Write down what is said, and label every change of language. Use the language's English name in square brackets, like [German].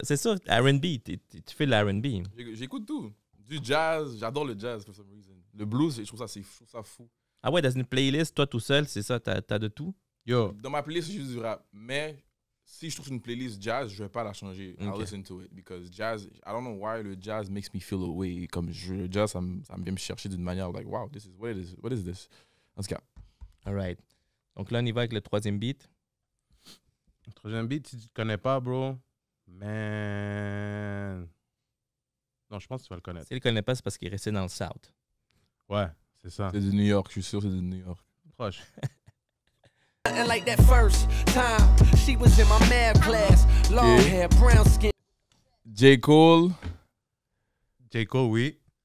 [French] c'est ça, R&B. Tu fais de l'R&B. J'écoute tout. Du jazz, j'adore le jazz [English] for some reason. [French] Le blues, je trouve ça fou. Ah ouais, dans une playlist, toi tout seul, c'est ça, t'as de tout? Yo, Dans ma playlist, c'est juste du rap. Mais si je trouve une playlist jazz, je vais pas la changer. [English] I'll [French] Ok. [English] listen to it. Because jazz, I don't know why [French] le jazz [English] makes me feel away. [French] Comme le jazz, ça me vient me chercher d'une manière [English] like, wow, this is what it is. What is this? [French] En tout cas, [English] Alright. [French] Donc là, on y va avec le troisième beat. troisième beat, si tu ne connais pas, bro, man. Non, je pense que tu vas le connaître. S'il ne le connaît pas, c'est parce qu'il est resté dans le South. Ouais, c'est ça. c'est de New York, je suis sûr, c'est de New York. Proche. [English] And like that first time, she was in my math class. Long Yeah. hair, brown skin. [French] J. Cole, J. Cole, oui.